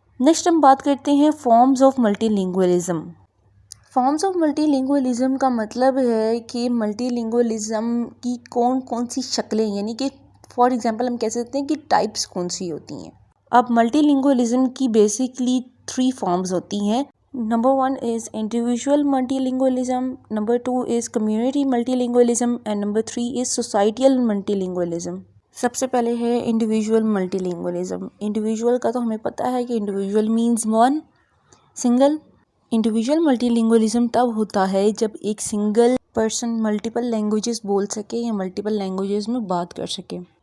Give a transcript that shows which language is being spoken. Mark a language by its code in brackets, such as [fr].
[hi] Next हम बात करते हैं forms of multilingualism. Forms of multilingualism का मतलब है कि मल्टीलिंगुअलिज्म की कौन कौन सी शक्लें, यानी कि फॉर एग्जांपल हम कह सकते हैं कि टाइप्स कौन सी होती हैं. अब मल्टीलिंगुअलिज्म की बेसिकली 3 फॉर्म्स होती हैं. [en] Number 1 is individual multilingualism, number 2 is community multilingualism and number 3 is societal multilingualism. [hi] सबसे पहले है इंडिविजुअल मल्टीलिंगुअलिज्म. इंडिविजुअल का तो हमें पता है कि [en] Individual means one, single. [hi] Individual multilingualism तब होता है जब एक सिंगल पर्सन मल्टीपल लैंग्वेजेस बोल सके या मल्टीपल लैंग्वेजेस में बात कर सके.